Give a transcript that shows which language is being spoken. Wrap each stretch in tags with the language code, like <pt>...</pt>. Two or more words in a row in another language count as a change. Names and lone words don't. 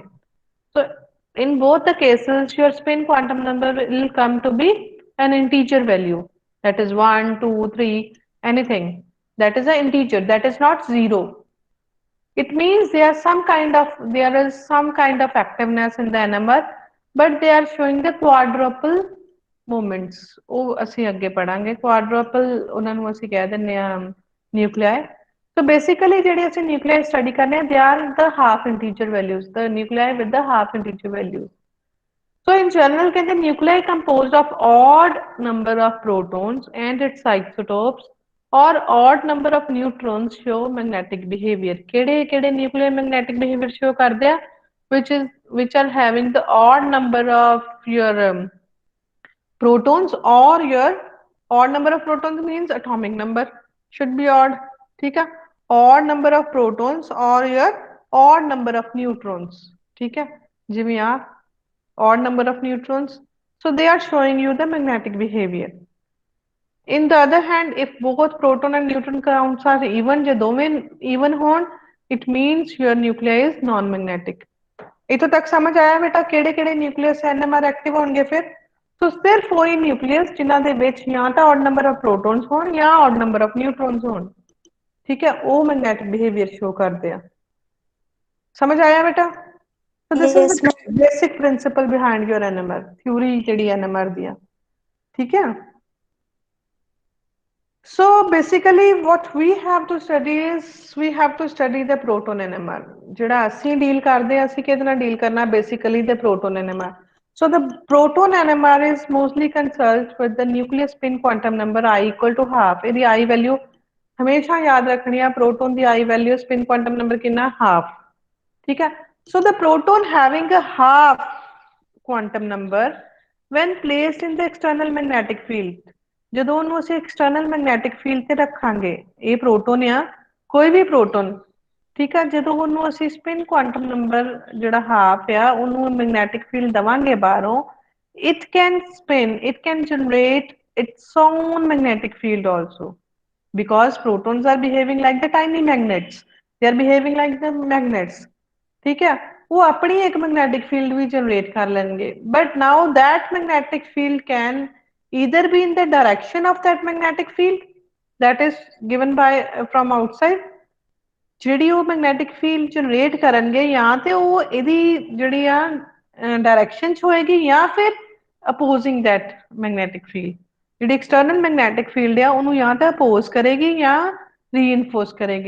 <en>So in both the cases your spin quantum number will come to be an integer value, that is 1, 2, 3, anything, that is an integer, that is not 0. It means there is some kind of activeness in the NMR, but they are showing the quadruple movements.</en> <pa>ਉਹ ਅਸੀਂ ਅੱਗੇ ਪੜਾਂਗੇ, quadruple ਉਹਨਾਂ ਨੂੰ ਅਸੀਂ ਕਹਿ ਦਿੰਦੇ ਆ nuclei.</pa> <en>So basically</en> <pa>ਜਿਹੜੇ ਅਸੀਂ</pa> <en>nuclei study</en> <pa>ਕਰਨੇ ਆ,</pa> <en>they are the half integer values, the nuclei with the half integer values. So in general, the nuclei composed of odd number of protons and its isotopes or odd number of neutrons show magnetic behavior.</en> <pa>Kede</pa> <en>nuclei magnetic behavior show</en> <pa>ਕਰਦੇ ਆ,</pa> <en>which are having the odd number of your protons, or your odd number of protons means atomic number should be odd.</en> <hi>ठीक है,</hi> <en>odd number of protons or your odd number of neutrons.</en> <pa>ਠੀਕ ਹੈ, ਜਿਵੇਂ ਆ</pa> <en>odd number of neutrons, so they are showing you the magnetic behavior. In the other hand, if both proton and neutron counts are even,</en> <pa>ਜੇ ਦੋਵੇਂ even ਹੋਣ,</pa> <en>it means your nuclei is non-magnetic.</en> <pa>ਇੱਥੋਂ ਤੱਕ ਸਮਝ ਆਇਆ ਬੇਟਾ ਕਿਹੜੇ ਕਿਹੜੇ ਨਿਊਕਲੀਅਸ</pa> <en>NMR active</en> <pa>ਹੋਣਗੇ ਫਿਰ? ਸੋ ਸਿਰਫ ਉਹੀ ਨਿਊਕਲੀਅਸ ਜਿਨ੍ਹਾਂ ਦੇ ਵਿੱਚ ਜਾਂ ਤਾਂ</pa> <en>odd number of protons</en> <pa>ਹੋਣ ਜਾਂ</pa> <en>odd number of neutrons</en> <pa>ਹੋਣ, ਠੀਕ ਹੈ, ਉਹ</pa> <en>magnetic behavior show</en> <pa>ਕਰਦੇ ਆ. ਸਮਝ ਆਇਆ ਬੇਟਾ?</pa> <en>So this is Yes, the basic principle behind your NMR theory</en> <pa>ਜਿਹੜੀ NMR ਦੀ ਆ, ਠੀਕ ਹੈ?</pa> <en>So basically what we have to study is we have to study the proton NMR.</en> <pa>ਜਿਹੜਾ ਅਸੀਂ ਡੀਲ ਕਰਦੇ ਆ, ਅਸੀਂ ਕਿਹਦੇ ਨਾਲ ਡੀਲ ਕਰਨਾ,</pa> <en>basically the proton NMR. So the proton NMR is mostly concerned with the nucleus spin quantum number I equal to half.</en> <pa>ਇਹਦੀ</pa> <en>I value</en> <pa>ਹਮੇਸ਼ਾ ਯਾਦ ਰੱਖਣੀ ਆ, proton ਦੀ</pa> <en>I value spin quantum number</en> <pa>ਕਿੰਨਾ, half.</pa> <hi>ठीक है,</hi> <en>so the proton having a half quantum number when placed in the external magnetic field,</en> <pa>ਜਦੋਂ ਉਹਨੂੰ ਅਸੀਂ</pa> <en>external magnetic field</en> <pa>ਤੇ ਰੱਖਾਂਗੇ, ਇਹ proton ਆ, ਕੋਈ ਵੀ proton, ਠੀਕ ਆ, ਜਦੋਂ ਉਹਨੂੰ ਅਸੀਂ</pa> <en>spin quantum number</en> <pa>ਜਿਹੜਾ half ਆ ਉਹਨੂੰ</pa> <en>magnetic field</en> <pa>ਦਵਾਂਗੇ ਬਾਹਰੋਂ,</pa> <en>it can spin, it can generate its own magnetic field also, because protons are behaving like the tiny magnets, they are behaving like the magnets.</en> <hi>ठीक है, वो अपनी एक मैग्नेटिक फील्ड भी जनरेट कर लेंगे,</hi> <en>But now that magnetic field can either be in the direction of that magnetic field that is given by from outside,</en> <pa>ਜਿਹੜੀ ਉਹ</pa> <en>magnetic field generate</en> <pa>ਕਰਨਗੇ ਜਾਂ ਤੇ ਉਹ ਇਹਦੀ ਜਿਹੜੀ ਆ ਡਾਇਰੈਕਸ਼ਨ ਚ ਹੋਏਗੀ ਜਾਂ ਫਿਰ</pa> <en>opposing that magnetic field,</en> <pa>ਜਿਹੜੀ</pa> <en>external magnetic field</en> <pa>ਆ ਉਹਨੂੰ ਜਾਂ ਤਾਂ ਅਪੋਜ਼ ਕਰੇਗੀ ਜਾਂ ਰੀਇਨਫੋਰਸ ਕਰੇਗੀ।</pa>